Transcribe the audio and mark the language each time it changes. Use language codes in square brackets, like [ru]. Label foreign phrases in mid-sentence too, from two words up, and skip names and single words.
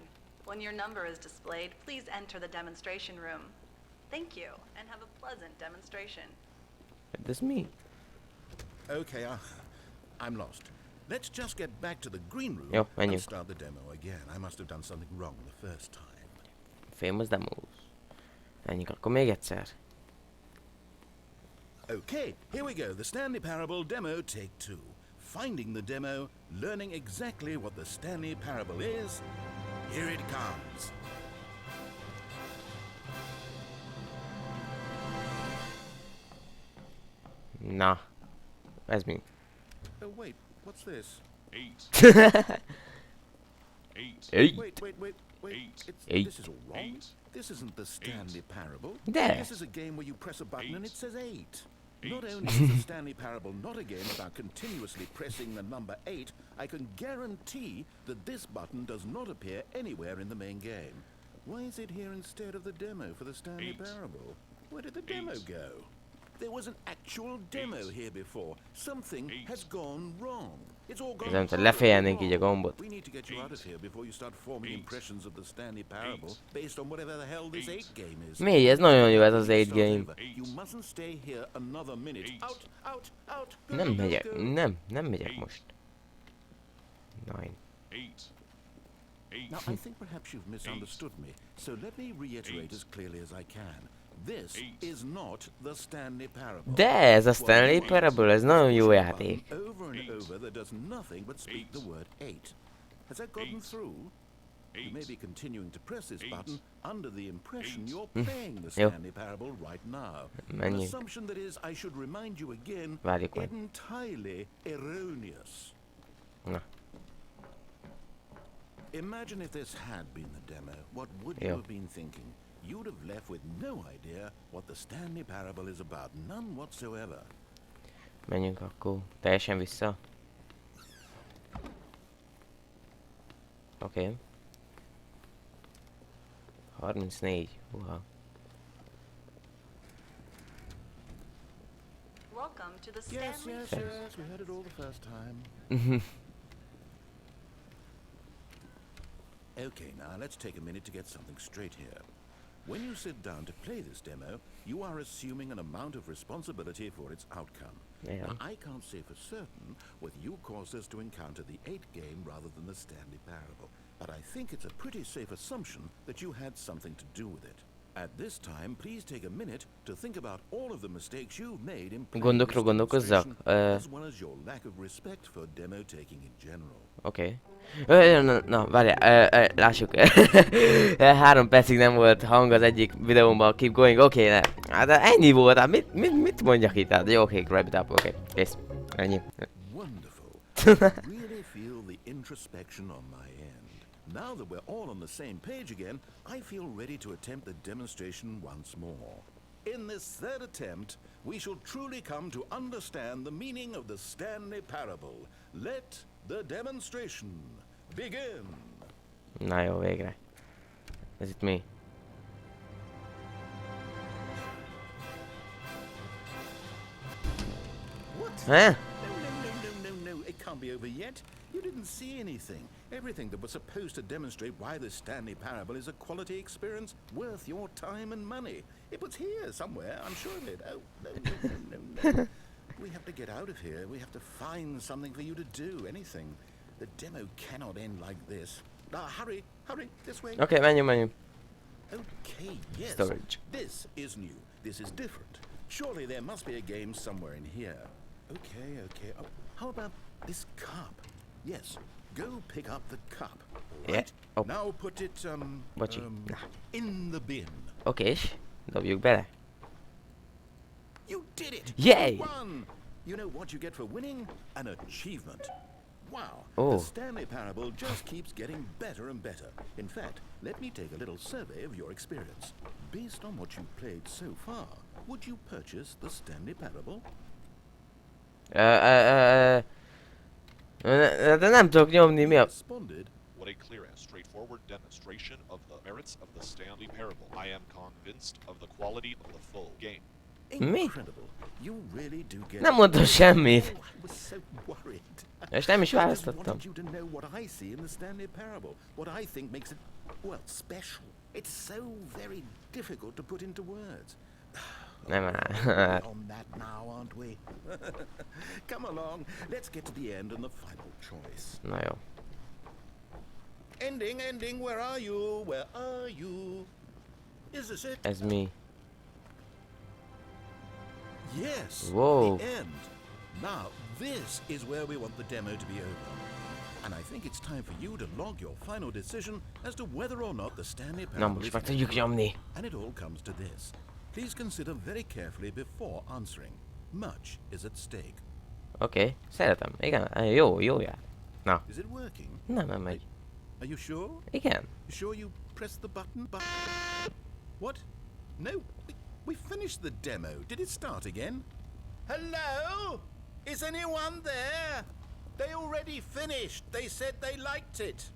[en] When your number is displayed, please enter the demonstration room. Thank you, and have a pleasant demonstration. This me. Okay, I'm lost. Let's just get back to the green room [hu] Jó, [en] and [hu] menjünk. [en] start the demo again. I must have done something wrong the first time. Famous demos. [hu] Menjünk akkor még egyszer. [en] Okay, here we go. The Stanley Parable demo take 2. Finding the demo, learning exactly what the Stanley Parable is. Here it comes. [hu] Na. Ez mi? [en] Oh wait, what's this? 8. 8. Eight. Wait. Eight. Eight. This is all wrong. Eight. This isn't the Stanley Parable. There. This is a game where you press a button and it says 8. Not Eight. only is the Stanley Parable not a game about continuously pressing the number 8, I can guarantee that this button does not appear anywhere in the main game. Why is it here instead of the demo for the Stanley Eight. Parable? Where did the demo Eight. go? There was an actual demo Eight. here before. Something Eight. has gone wrong. It's all gone [hu] Ezen, te [en] horribly [hu] lefejelnénk így a [en] wrong. [hu] gombot. [en] We need to get you out of here before you start forming Eight. impressions of the Stanley Parable Eight. based on whatever the hell this Eight. 8 game is. [hu] Mi? Ez nagyon jó ez az 8 [en] Start game. over. You mustn't stay here another minute. Eight. Out. Go, [hu] Nem [en] go, [hu] megyek, [en] go. [hu] nem megyek [en] Eight. [hu] most. 9. 8. 8. [en] Now, I think perhaps you've misunderstood me, so let me reiterate Eight. as clearly as I can. This Eight. is not the Stanley Parable. [hu] De ez a Stanley Parable, ez nagyon jó játék. [en] Over and Eight. over that does nothing but speak Eight. the word 8. Has that gotten Eight. through? You may be continuing to press this Eight. button under the impression Eight. you're playing the [hu] Jó. [en] Stanley Parable right now. An [hu] Menjünk. [en] assumption that is, I should remind you again, [hu] Várjuk meg. [en] entirely erroneous. [hu] Na. [en] Imagine if this had been the demo. What would [hu] Jó. [en] you have been thinking? You'd have left with no idea what the Stanley Parable is about. None whatsoever. [hu] Menjünk akkor teljesen vissza. Oké. 34. Uha. [en] Welcome to the Yes, Stanley yes, we heard it all the first time. Okay, now let's take a minute to get something straight here. When you sit down to play this demo, you are assuming an amount of responsibility for its outcome. Yeah. Now, I can't say for certain whether you caused us to encounter the 8 game rather than the Stanley Parable, but I think it's a pretty safe assumption that you had something to do with it. At this time, please take a minute to think about all of the mistakes you've made in playing [hu] Gondokról [en] this [hu] gondolkozzak. [en] demonstration, as well as your lack of respect for demo taking in general. [hu] Oké. Na, várjál, lássuk. 3 percig nem volt hang az egyik videómban, [en] keep going, [hu] oké, ne. Hát ennyi volt, hát mit mondjak itt? Hát jó, oké, [en] grab it up, [hu] oké, kész. Ennyi. [en] Wonderful. I really feel the introspection on my end. Now that we're all on the same page again, I feel ready to attempt the demonstration once more. In this third attempt, we shall truly come to understand the meaning of the Stanley Parable. Let the demonstration begin. [hu] Na jó, végre. Ez itt mi? [en] What? Huh? No, it can't be over yet. You didn't see anything. Everything that was supposed to demonstrate why the Stanley Parable is a quality experience worth your time and money. It was here somewhere, I'm sure of it. Oh, no. We have to get out of here. We have to find something for you to do, anything. The demo cannot end like this. Hurry, this way. [hu] Oké, menjünk. [en] Okay, yes. Storage. This is new. This is different. Surely there must be a game somewhere in here. Okay. Oh, how about this cup? Yes, go pick up the cup. Yeah. Right. Oh. Now put it, [hu] Bocsi. [en] in the bin. [hu] Oké, és dobjuk bele. [en] You did it! Yay! You won! You know what you get for winning? An achievement. Wow, Oh. the Stanley Parable just keeps getting better and better. In fact, let me take a little survey of your experience. Based on what you've played so far, would you purchase the Stanley Parable? [hu] De nem tudok nyomni, mi a... [en] Responded, What a clear and straightforward demonstration of the merits of the Stanley Parable. I am convinced of the quality of the full game. incredible. You really do get [hu] Nem mondtam semmit. [en] Oh, I was so worried. [hu] És nem is [en] I just [hu] választottam. [en] wanted you to know what I see in the Stanley Parable, what I think makes it, well, special. It's so very difficult to put into words. [hu] Nem [en] We're [hu] áll. [en] on that now, aren't we? Come along, let's get to the end and the final choice. [hu] Na jó. [en] Ending, where are you? Where are you? Is this it? [hu] Ez mi? [en] Yes, Whoa. the end. Now, this is where we want the demo to be over. And I think it's time for you to log your final decision as to whether or not the Stanley [hu] Na [en] Parable [hu] most [en] is [hu] meg tudjuk nyomni. [en] And it all comes to this. Please consider very carefully before answering. Much is at stake. [hu] Oké, szeretem. Igen, jó jár. Na, [en] Is it working? [hu] nem megy. [en] Are you sure? [hu] Igen. [en] You sure you pressed the button? What? No, we finished the demo. Did it start again? Hello? Is anyone there? They already finished. They said they liked it.